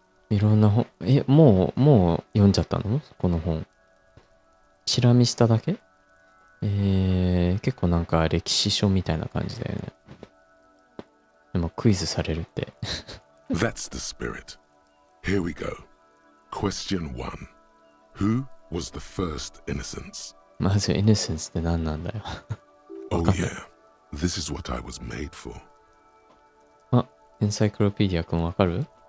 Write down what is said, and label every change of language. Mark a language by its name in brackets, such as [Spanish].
[Japanese] いろんな本、もう読んじゃったの？この本。チラ見しただけ？結構なんか歴史書みたいな感じだよね。でもクイズされるって。 [English] That's the spirit. Here we go. Question 1. Who was the first innocence? [Japanese] まず innocence って何なんだよ。 [English] Oh yeah, this is what I was made for. [Japanese] あ、エンサイクロペディアくんわかる？